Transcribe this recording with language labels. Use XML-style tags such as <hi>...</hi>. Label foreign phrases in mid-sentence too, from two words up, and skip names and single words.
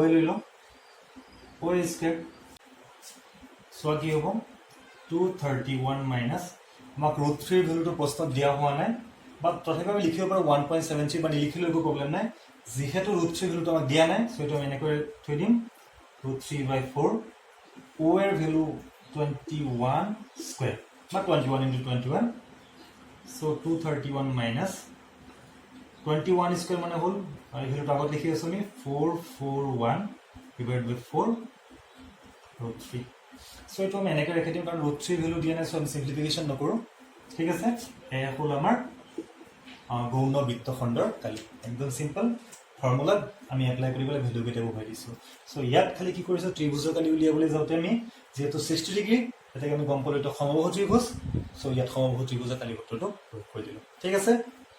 <as>লৈলো OA স্কয়াৰ সো কি হ'ব 231 মাইনাস আমাক √3 ভ্যালুটো প্ৰশ্নত দিয়া হোৱা নাই বা তথাপি আমি লিখিব পাৰো 1.73 বা লিখিলে একো প্ৰবলেম নাই যেহেতু √3 ভ্যালুটো আমাক দিয়া নাই সো এটা আমি এনেকৈ থৈ দিম √3/4 O এর ভ্যালু 21 স্কয়ার বা 21 into 21 so 231 minus 21 স্কয়ার</as> <bn>মানে হল আর</bn> <as>এই ভ্যালুটা আগত লিখি আছো আমি 441</as> <en>divided by</en> <as>4 √3 so এটা আমি এনেকৈ ৰাখি দিম কাৰণ √3 ভ্যালু দিয়া নাই সো আমি সিম্পলিফিকেশন নকৰো ঠিক আছে এয়া হল আমাৰ গৌণ বৃত্তখণ্ডৰ কালি একদম</as> <en>simple formula</en> <as>আমি এপ্লাই কৰিবলৈ ভ্যালু কেটা বহাই দিছো সো ইয়াত খালি কি কৰিছো ত্ৰিভুজৰ কালি উলিয়াবলৈ যাওতে আমি যেহেতু 60 ডিগ্ৰী এটাকে আমি গম পালো এটা সমবাহু ত্ৰিভুজ সো ইয়াত সমবাহু ত্ৰিভুজৰ কালি সূত্ৰটো প্ৰয়োগ কৰি দিলো ঠিক আছে</as>